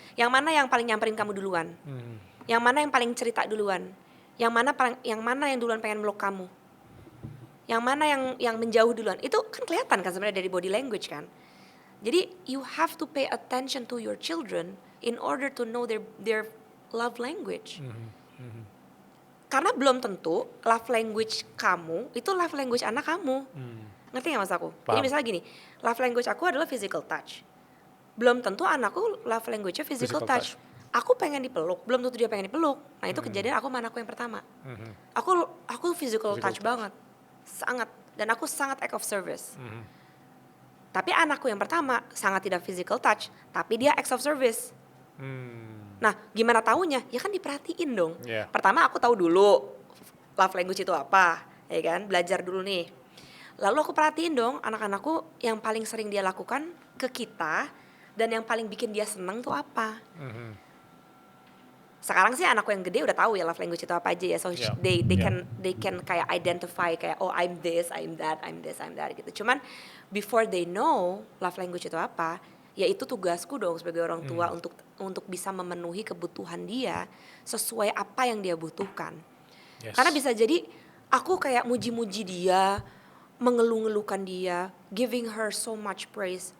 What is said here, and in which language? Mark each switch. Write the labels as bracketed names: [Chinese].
[Indonesian] Yang mana yang paling nyamperin kamu duluan? Yang mana yang paling cerita duluan? Yang mana yang duluan pengen meluk kamu? Yang mana yang menjauh duluan? Itu kan kelihatan kan sebenarnya dari body language kan. [English] Jadi you have to pay attention to your children in order to know their love language. [Indonesian] Karena belum tentu love language kamu itu love language anak kamu. Ngerti gak mas aku? Paham. Jadi misalnya gini, love language aku adalah physical touch. Belum tentu anakku love language-nya physical touch. Aku pengen dipeluk, belum tentu dia pengen dipeluk. Nah itu kejadian aku sama anakku yang pertama. Aku physical touch banget. Sangat. Dan aku sangat act of service. Tapi anakku yang pertama sangat tidak physical touch, tapi dia acts of service. Nah, gimana taunya? Ya kan diperhatiin dong. [English] Yeah. [Indonesian] Pertama aku tahu dulu love language itu apa, ya kan? Belajar dulu nih. Lalu aku perhatiin dong anak-anakku yang paling sering dia lakukan ke kita dan yang paling bikin dia seneng tuh apa. Sekarang sih anakku yang gede udah tahu ya love language itu apa aja ya. So [English] Yeah. they can [Indonesian] kayak identify kayak [English] oh I'm this, I'm that, I'm this, I'm that gitu. [Indonesian] Cuman [English] before they know [Indonesian] love language itu apa, ya itu tugasku dong sebagai orang tua untuk bisa memenuhi kebutuhan dia sesuai apa yang dia butuhkan. [English] Yes. [Indonesian] Karena bisa jadi aku kayak muji-muji dia, mengeluh-ngeluhkan dia, [English] giving her so much praise.